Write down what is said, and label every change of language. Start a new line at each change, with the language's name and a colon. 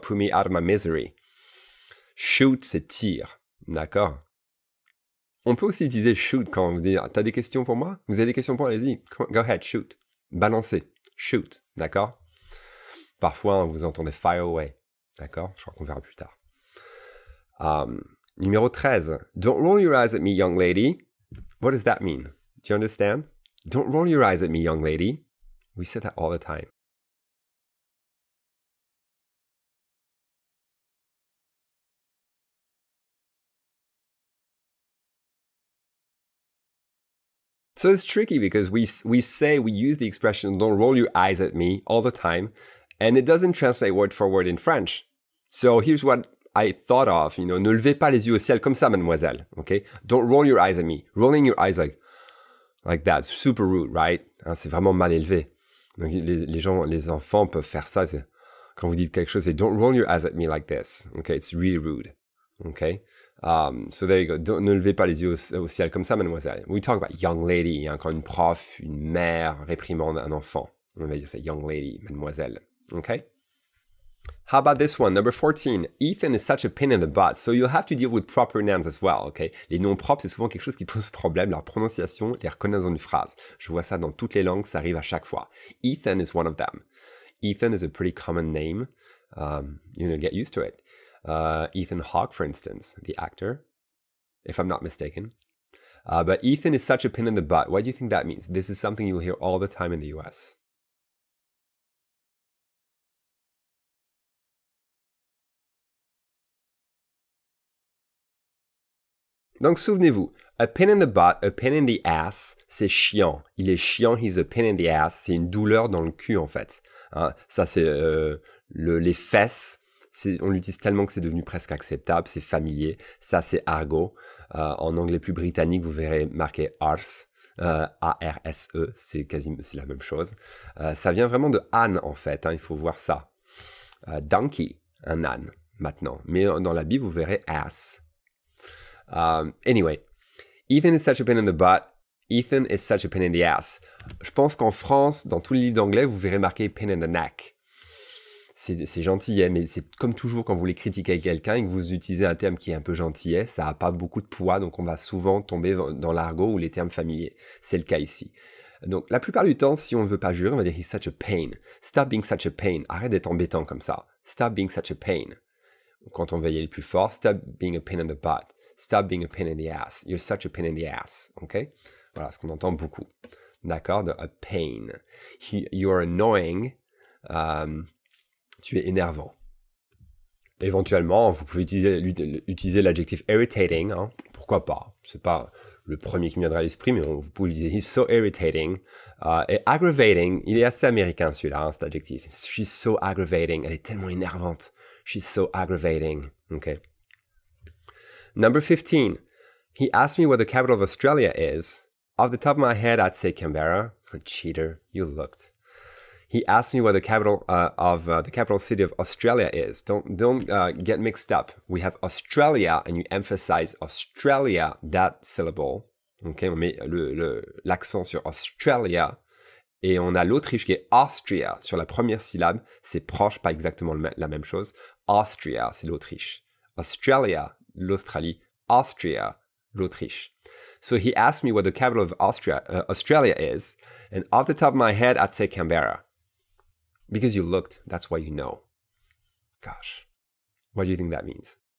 English: Put me out of my misery. Shoot,
French: c'est tir, d'accord? On peut aussi utiliser shoot quand vous dites, t'as des questions pour moi? Vous avez des questions pour moi? Allez-y,
English: go ahead, shoot.
French: Balancez, shoot, d'accord? Parfois, vous entendez
English: fire away,
French: d'accord? Je crois qu'on verra plus tard. Numéro 13.
English: Don't roll your eyes at me, young lady. What does that mean? Do you understand? Don't roll your eyes at me, young lady. We say that all the time. So it's tricky because we use the expression don't roll your eyes at me all the time, and it doesn't translate word for word in French. So here's what I thought of,
French: ne levez pas les yeux au ciel comme ça, mademoiselle, okay?
English: Don't roll your eyes at me. Rolling your eyes like that, super rude, right?
French: Hein, c'est vraiment mal élevé. Donc les enfants peuvent faire ça. Quand vous dites quelque chose, c'est
English: don't roll your eyes at me like this, okay? It's really rude, okay? So there you go.
French: Ne levez pas les yeux au ciel comme ça, mademoiselle.
English: We talk about young lady,
French: hein, quand une prof, une mère réprimande un enfant. On va dire ça, young lady, mademoiselle. Okay?
English: How about this one, number 14? Ethan is such a pain in the butt, so you'll have to deal with proper nouns as well, okay?
French: Les noms propres, c'est souvent quelque chose qui pose problème, leur prononciation, les reconnaissance dans une phrase. Je vois ça dans toutes les langues, ça arrive à chaque fois.
English: Ethan is one of them. Ethan is a pretty common name. Get used to it. Ethan Hawke, for instance, the actor, if I'm not mistaken. But Ethan is such a pain in the butt. What do you think that means? This is something you'll hear all the time in the US.
French: Donc, souvenez-vous,
English: a pain in the butt, a pain in the ass,
French: c'est chiant. Il est chiant,
English: he's a pain in the ass.
French: C'est une douleur dans le cul, en fait. Hein, ça, c'est les fesses. On l'utilise tellement que c'est devenu presque acceptable, c'est familier. Ça, c'est argot. En anglais plus britannique, vous verrez marqué arse. A-R-S-E, c'est la même chose. Ça vient vraiment de âne, en fait. Hein, il faut voir ça. Donkey, un âne, maintenant. Mais dans la Bible, vous verrez ass.
English: Anyway, Ethan is such a pain in the butt. Ethan is such a pain in the ass.
French: Je pense qu'en France, dans tous les livres d'anglais, vous verrez marqué
English: pain in the neck.
French: C'est gentillet, mais c'est comme toujours quand vous voulez critiquer quelqu'un et que vous utilisez un terme qui est un peu gentillet, ça n'a pas beaucoup de poids, donc on va souvent tomber dans l'argot ou les termes familiers. C'est le cas ici. Donc la plupart du temps, si on ne veut pas jurer, on va dire
English: he's such a pain. Stop being such a pain.
French: Arrête d'être embêtant comme ça.
English: Stop being such a pain.
French: Quand on veut y aller plus fort,
English: stop being a pain in the butt. Stop being a pain in the ass. You're such a pain in the ass. Ok?
French: Voilà ce qu'on entend beaucoup. D'accord? De a pain.
English: You're annoying.
French: Tu es énervant. Éventuellement, vous pouvez utiliser l'adjectif irritating. Hein? Pourquoi pas? C'est pas le premier qui me viendra à l'esprit, mais vous pouvez utiliser
English: he's so irritating.
French: Et aggravating, il est assez américain celui-là, hein, cet adjectif.
English: She's so aggravating.
French: Elle est tellement énervante.
English: She's so aggravating. Okay. Number 15. He asked me what the capital of Australia is. Off the top of my head, I'd say Canberra. Cheater, you looked. He asked me what the capital of the capital city of Australia is. Don't get mixed up. We have Australia, and you emphasize Australia, that syllable.
French: Okay, on met l'accent sur Australia. Et on a l'Autriche qui est Austria sur la première syllabe. C'est proche, pas exactement la même chose. Austria, c'est l'Autriche. Australia, l'Australie. Austria, l'Autriche.
English: So he asked me what the capital of Australia is. And off the top of my head, I'd say Canberra. Because you looked, that's why you know. Gosh, what do you think that means?